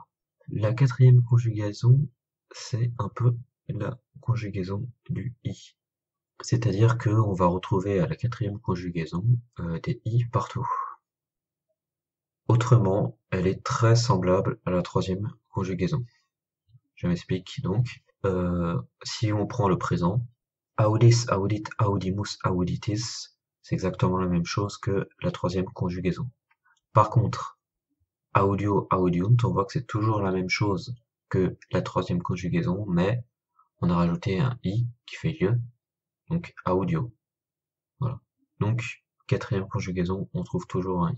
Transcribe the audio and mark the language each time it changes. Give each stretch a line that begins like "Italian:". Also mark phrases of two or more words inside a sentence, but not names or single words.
French: La quatrième conjugaison, c'est un peu la conjugaison du i. C'est-à-dire qu'on va retrouver à la quatrième conjugaison des i partout. Autrement, elle est très semblable à la troisième conjugaison. Je m'explique donc. Si on prend le présent,
Latin: audis, audit, audimus, auditis,
French: c'est exactement la même chose que la troisième conjugaison. Par contre,
Latin: audio, audiunt,
French: on voit que c'est toujours la même chose que la troisième conjugaison, mais on a rajouté un i qui fait lieu, donc audio. Voilà. Donc, quatrième conjugaison, on trouve toujours un i.